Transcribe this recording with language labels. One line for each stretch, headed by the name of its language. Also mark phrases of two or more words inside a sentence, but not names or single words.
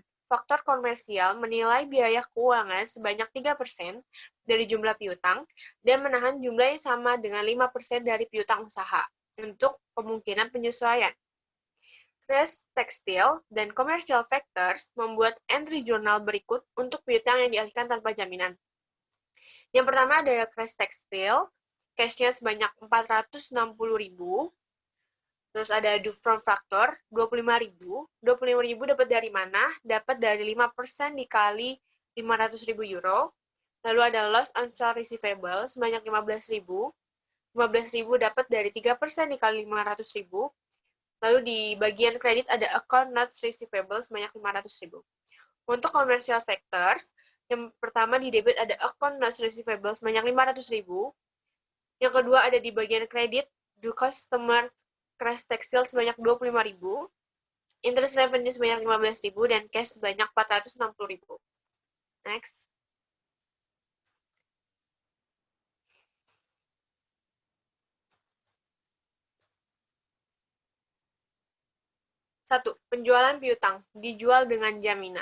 Indonesian: Faktor komersial menilai biaya keuangan sebanyak 3% dari jumlah piutang dan menahan jumlah yang sama dengan 5% dari piutang usaha untuk kemungkinan penyesuaian. Crash Tekstil dan Commercial Factors membuat entry jurnal berikut untuk piutang yang dialihkan tanpa jaminan. Yang pertama ada Crash Tekstil, cash-nya sebanyak 460.000. Terus ada
English: due from factor
Indonesian: 25.000. 25.000 dapat dari mana? Dapat dari 5% dikali 500.000 euro. Lalu ada
English: loss on sale receivable
Indonesian: sebanyak 15.000. 15.000 dapat dari 3% dikali 500.000. Lalu di bagian kredit ada
English: account not receivable
Indonesian: sebanyak 500.000. Untuk commercial factors, yang pertama di debit ada
English: account not receivable
Indonesian: sebanyak 500.000. Yang kedua ada di bagian kredit,
English: do customer
Indonesian: Crash Tekstil sebanyak 25.000,
English: interest revenue
Indonesian: sebanyak 15.000, dan cash sebanyak 460.000. Next. Satu, penjualan piutang dijual dengan jaminan.